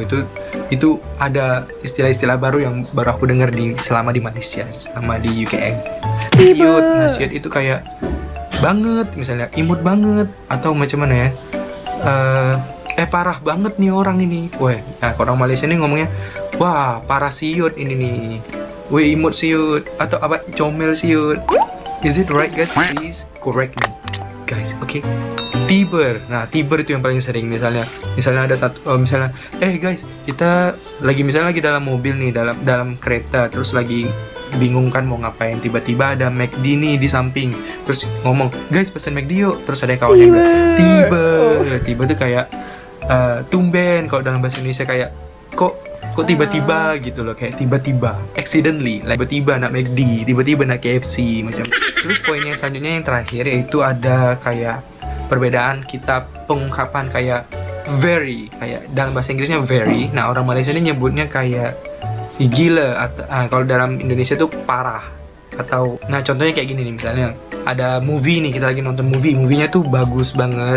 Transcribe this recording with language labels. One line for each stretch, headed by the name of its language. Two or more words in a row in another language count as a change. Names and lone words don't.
Indonesian: Itu ada istilah-istilah baru yang baru aku dengar selama di Malaysia, selama di UKM. Youth, nah youth itu kayak banget, misalnya imut banget, atau
Malay: macam mana
Indonesian: ya? Parah banget nih orang ini. Wah, nah orang Malaysia ini ngomongnya, wah parah siut ini nih.
Malay: Weh imut siut, atau apa comel siut.
English: Is it right guys? Please correct me guys, okay?
Indonesian: Tiber. Nah, tiber itu yang paling sering. Misalnya ada satu, misalnya, guys, kita lagi dalam mobil nih, dalam kereta, terus lagi bingung kan mau ngapain, tiba-tiba ada McD nih di samping, terus ngomong, guys pesen McD yuk, terus ada kawan yang bilang, tiba tuh kayak tumben. Kalau dalam bahasa Indonesia kayak kok tiba-tiba gitu loh, kayak tiba-tiba accidentally, like
Malay: tiba-tiba nak McD, tiba-tiba nak KFC macam.
Indonesian: Terus poin yang selanjutnya yang terakhir yaitu ada kayak perbedaan kita pengungkapan kayak very, kayak dalam bahasa Inggrisnya very. Nah, orang Malaysia ini nyebutnya kayak gila, atau kalau dalam Indonesia tuh parah. Atau nah contohnya kayak gini nih, misalnya ada movie nih, kita lagi nonton movie-nya tuh bagus banget.